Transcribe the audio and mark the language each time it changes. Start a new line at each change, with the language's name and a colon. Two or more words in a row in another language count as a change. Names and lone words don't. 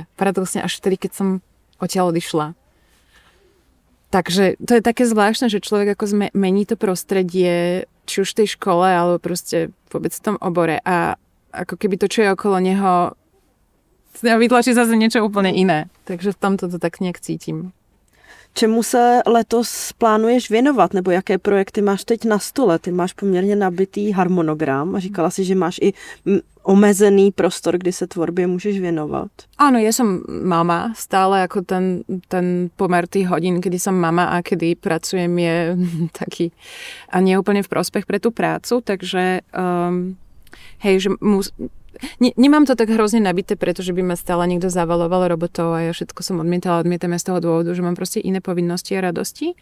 Slovak: Paradoxne až vtedy, keď som odtiaľ odišla. Takže to je také zvláštne, že človek ako mení to prostredie, či už v tej škole, alebo proste vôbec v tom obore a ako keby to, čo je okolo neho, vytlačí zase niečo úplne iné. Takže v tomto to tak nejak cítim.
Czech: Čemu se letos plánuješ věnovat, nebo jaké projekty máš teď na stole? Ty máš poměrně nabitý harmonogram a říkala si, že máš i omezený prostor, kdy se tvorbě můžeš věnovat.
Slovak: Áno, ja som mama, stále ako ten pomer tých hodín, kedy som mama a kedy pracujem je taký a nie úplne v prospech pre tú prácu, takže hej, že nemám to tak hrozne nabité, pretože by ma stále niekto zavaloval robotov a ja všetko som odmietam z toho dôvodu, že mám proste iné povinnosti a radosti.